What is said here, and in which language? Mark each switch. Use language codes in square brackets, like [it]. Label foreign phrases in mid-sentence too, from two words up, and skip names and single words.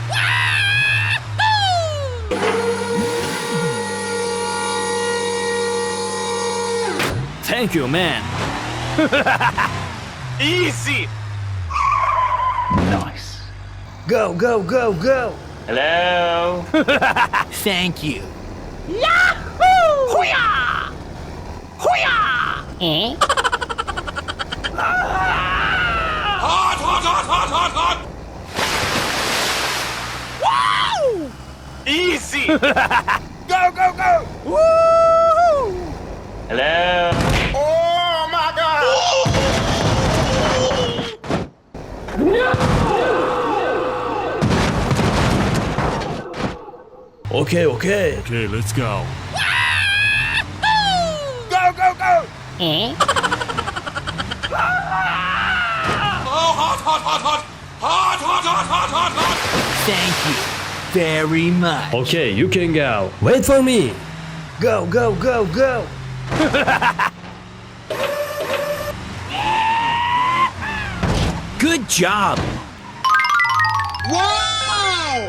[en] Thank you, man. Easy. Nice. Go, go, go, go. Hello. Thank you. Yahoo! Eh? Hot, hot, hot, hot, hot, hot. Woo! Easy. Go, go, go! Woo! Hello. Oh, my God. Okay, okay. Okay, let's go. Go, go, go! Eh? Oh, hot, hot, hot, hot. Hot, hot, hot, hot, hot, hot. Thank you very much. Okay, you can go. Wait for me. Go, go, go, go. Good job. Wow.